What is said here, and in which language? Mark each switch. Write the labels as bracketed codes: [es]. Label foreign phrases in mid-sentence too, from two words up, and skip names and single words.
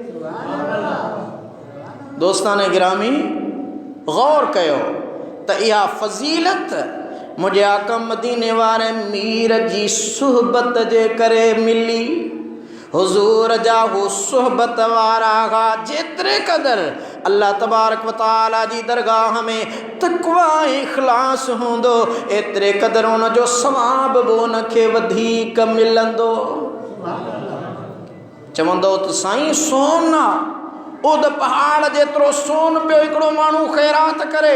[sd] दोस्तान गिरामी, गौर कयो त इहा फ़ज़ीलत मुंहिंजे आका मदीने वारे मीर जी सुहबत जे करे मिली। हुज़ूर जा हू सुहबत वारा जेतिरे क़दुरु अल्लाह [ar] تبارك وتعالى [sd] जी दरगाह में तक़वा ऐं इख़लास हूंदो, एतिरे क़दुरु उनजो सवाब बि उनखे वधीक मिलंदो। चवंदो त साईं सोन आहे, उहद पहाड़ जेतिरो सोन पियो हिकिड़ो माण्हू ख़ैरात करे।